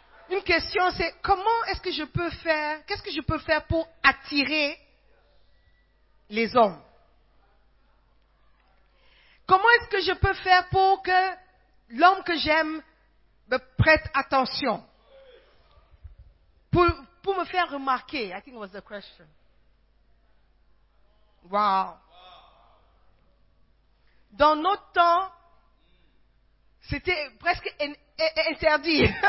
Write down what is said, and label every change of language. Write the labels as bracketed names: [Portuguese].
[French] Une question, c'est comment est-ce que je peux faire, qu'est-ce que je peux faire pour attirer les hommes? Comment est-ce que je peux faire pour que l'homme que j'aime me prête attention? Pour me faire remarquer, [English] I think was the question. Wow. [French] Dans notre temps, c'était presque interdit.